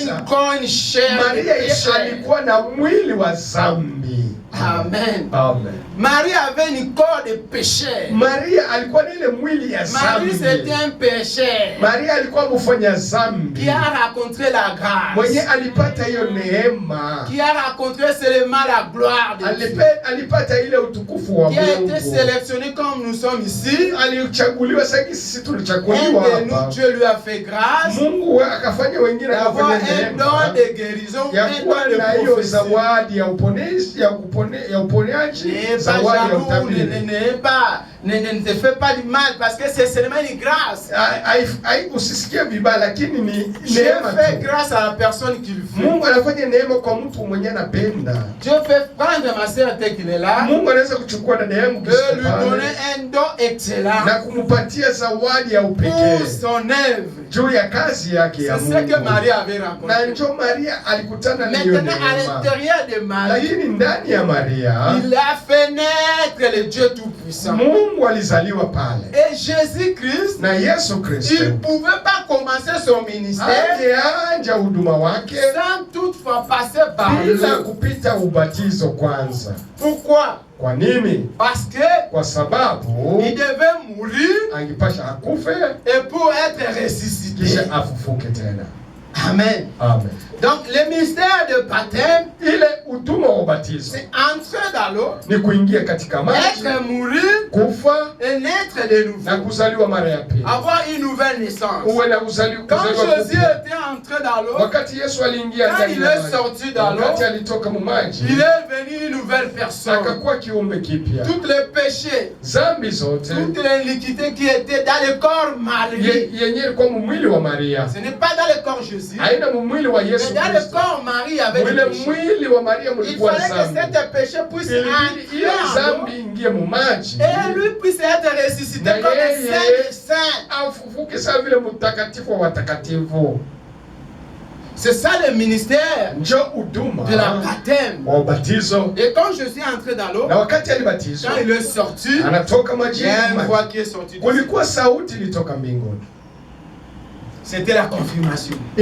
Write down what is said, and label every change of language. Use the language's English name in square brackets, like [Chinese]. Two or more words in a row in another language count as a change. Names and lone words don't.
[French] encore une chair. [Swahili] Maria alikuwa na mwili wa dhambi. Amen. Amen. [French] Marie avait un corps de péché. [Swahili] Maria alikuwa na ile mwili ya dhambi. [French] Marie c'était un péché. [Swahili] Maria alikuwa mfanya dhambi. [French] Qui a rencontré la grâce. [Swahili] Mwenye alipata hiyo neema. [French] Qui a rencontré seulement la gloire de Dieu. [Swahili] Alipata ile utukufu wa Mungu. [French] Qui a été sélectionné comme nous sommes ici. [Swahili] Alichaguliwa sasa sisi tulichaguliwa hapa. [French] Et nous Dieu lui a fait grâce. [Swahili] Mungu akafanya wengine akafanya neema. [French] Un don de guérison, un don de prophétie. [Swahili] Zawadi ya uponyaji, ya uponyaji, zawadi ya utabiri. [French] Ne te fais pas du mal parce que c'est seulement une grâce. [Swahili] Usisikie vibaya lakini ni [French] Dieu fait grâce à la personne qui le fait. [Swahili] Mungu anafanya neema kwa mtu mwenye anapenda. [French] Dieu peut prendre ma sœur telle qu'il est là. [Swahili] Mungu anaweza kuchukua dada yangu [French] et lui donner un don excellent. [Swahili] Na kumupatia zawadi ya upekee. [French] Pour son œuvre. [Swahili] Juu ya kazi yake ya Mungu. [French] C'est ce que Marie avait rencontré. [Swahili] Na ndio Maria alikutana na hiyo neema. [French] Maintenant à l'intérieur de Marie. [Swahili] Lakini ndani ya Maria. [French] Il a fait naître le Dieu tout-puissant. [Swahili] Mungu alizaliwa pale. [French] Et Jésus-Christ, [Swahili] na Yesu Kristo, [French] il pouvait pas commencer son ministère [Swahili] angeanja huduma wake [French] sans toutefois passer par [Swahili] bila kupita ubatizo kwanza. [French] Pourquoi? [Swahili] Kwa nini? [French] Parce que [Swahili] kwa sababu [French] il devait mourir [Swahili] angepasha akufe [French] et pour être ressuscité. [Swahili] Kisha afufuke tena. Amen. Amen. [French] Donc le mystère de baptême, [Swahili] ile huduma wa ubatizo, [French] c'est entrer dans l'eau, [Swahili] ni kuingia katika maji, [French] être mourir, [Swahili] kufa [French] et naître de nouveau, [Swahili] na kuzaliwa mara ya pili, [French] avoir une nouvelle naissance. [Swahili] Uwe na kuzaliwa. [French] Quand Jésus était entré dans l'eau, [Swahili] wakati Yesu aliingia ndani ya maji, [French] il est sorti dans l'eau, [Swahili] wakati alitoka mu maji, [French] il est devenu une nouvelle personne. [Swahili] Akakuwa kiumbe kipya. [French] Tous les péchés, [Swahili] zambi zote, [French] toute l'iniquité qui était dans le corps Marie, [Swahili] yenye kwa mwili wa Maria, [French] ce n'est pas dans le corps Jésus, [Swahili] haina mwili wa Yesu. [French] mais dans le corps Marie avec le péché. Il fallait que cette péché puisse entrer en et lui puisse être ressuscité comme un saint des saints. [Swahili] Afufuke sawa vile mtakatifu wa watakatifu. [French] C'est ça le ministère de la baptême. Et quand Jésus est entré dans l'eau, quand il est sorti, il y a une voix qui est sortie. C'était la confirmation.